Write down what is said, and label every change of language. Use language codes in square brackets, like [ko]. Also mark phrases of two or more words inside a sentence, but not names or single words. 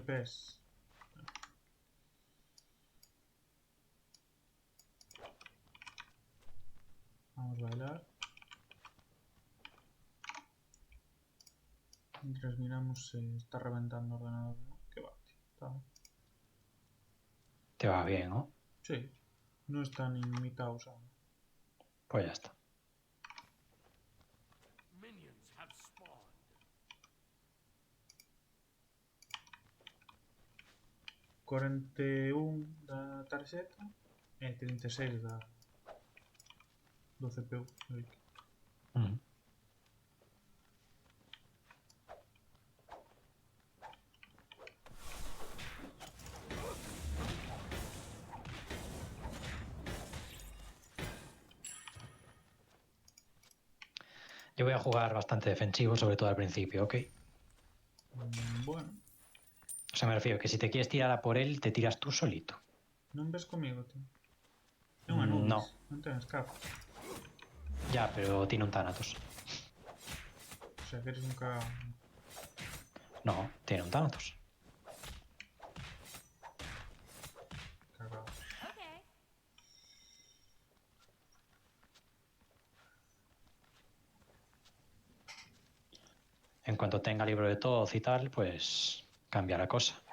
[es] FPS. Vamos a bailar. Mientras miramos se está reventando el ordenador, ¿no? Qué va, tío. Está... Te va bien, ¿no? Sí. No está ni mitad usado. Pues ya está. [en] Minions have spawned. [gl] 41 da tarxeta e 36 do CPU. Mm. [es] Yo voy a jugar bastante defensivo, sobre todo al principio, ¿ok? Bueno, O sea, me refiero que si te quieres tirar a por él, te tiras tú solito. [gl] non ves comigo, tío. É un Anubis, [es] No, [gl] non ten escape. [es] ya, pero tiene un Thanatos. O sea, que eres un cagado. No, tiene un Thanatos. Cagado. Okay. En cuanto tenga libro de todo y tal, pues cambia la cosa.